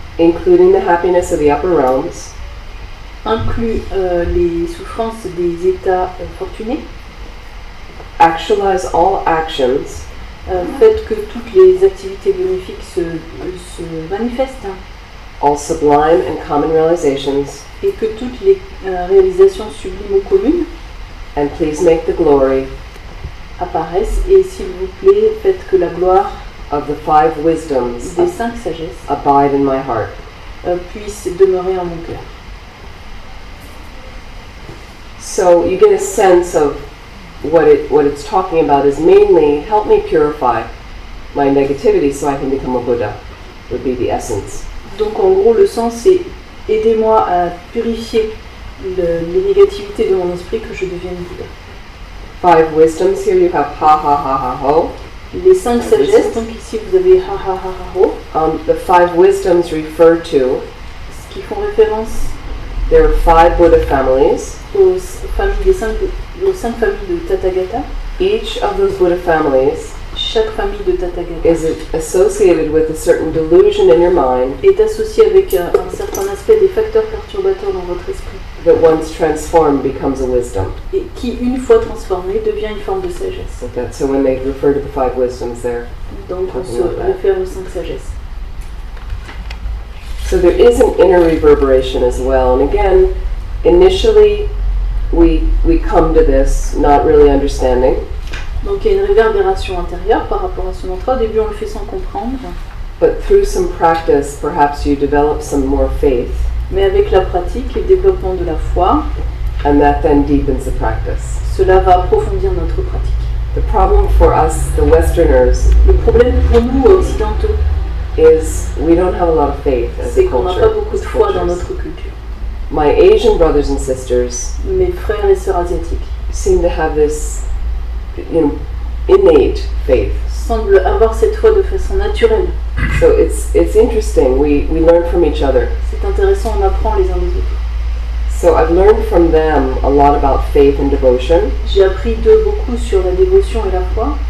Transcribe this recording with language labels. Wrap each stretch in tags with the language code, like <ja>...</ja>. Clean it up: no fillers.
<en>including the happiness of the upper realms,</en> <fr>inclut les souffrances des états fortunés,</fr> <en>actualize all actions,</en> <fr>faites que toutes les activités bénéfiques se manifestent,</fr> <en>all sublime and common realizations,</en> <fr>et que toutes les réalisations sublimes ou communes</fr> <en>and please make the glory</en> <fr>apparaissent, et s'il vous plaît, faites que la gloire</fr> <en>of the 5 wisdoms</en> <fr>des 5 sagesses</fr> <en>abide in my heart.</en> <fr>puisse demeurer en mon cœur.</fr> <en>So you get a sense of what it's talking about is mainly help me purify my negativity so I can become a Buddha, would be the essence.</en> <fr>Donc en gros, le sens c'est aidez-moi à purifier les négativités de mon esprit, que je devienne Bouddha.</fr> <en>5 wisdoms, here you have ha ha ha ha ho.</en> <fr>Les 5 sagesses, donc ici vous avez ha ha ha ha ho,</fr> <en>The 5 wisdoms refer to,</en> <fr>ce qui font référence</fr> <en>there are 5 Buddha families.</en> <fr>aux 5 familles de Tathagata.</fr> <en>Each of those Buddha families</en> <fr>Chaque famille de Tathagata</fr> <en>is associated with a certain delusion in your mind</en> <fr>est associée avec un certain aspect des facteurs perturbateurs dans votre esprit,</fr> <en>that once transformed becomes a wisdom.</en> <fr>et qui, une fois transformé, devient une forme de sagesse.</fr> <en>So when they refer to the 5 wisdoms there.</en> <fr>Donc on se réfère aux 5 sagesses.</fr> <en>So there is an inner reverberation as well. And again, initially we come to this not really understanding,</en> <fr>Donc il y a une réverbération intérieure par rapport à ce mantra. Au début on le fait sans comprendre,</fr> <en>but through some practice perhaps you develop some more faith,</en> <fr>mais avec la pratique et le développement de la foi,</fr> <en>and that then deepens the practice.</en> <fr>cela va approfondir notre pratique.</fr> <en>The problem for us, the Westerners,</en> <fr>Le problème pour nous occidentaux,</fr> <en>is we don't have a lot of faith as</en> <fr>c'est</fr> <en>a</en> <fr>qu'on n'a</fr> <en>culture.</en> <fr>pas beaucoup de foi dans notre culture.</fr> <en>My Asian brothers and sisters</en> <fr>Mes frères et sœurs asiatiques</fr> <en>seem to have this, innate faith.</en> <fr>semblent avoir cette foi de façon naturelle.</fr> <en>So it's interesting. We learn from each other.</en> <fr>C'est intéressant, on apprend les uns des autres.</fr> <en>So I've learned from them a lot about faith and devotion,</en> <fr>J'ai appris d'eux beaucoup sur la dévotion et la foi,</fr>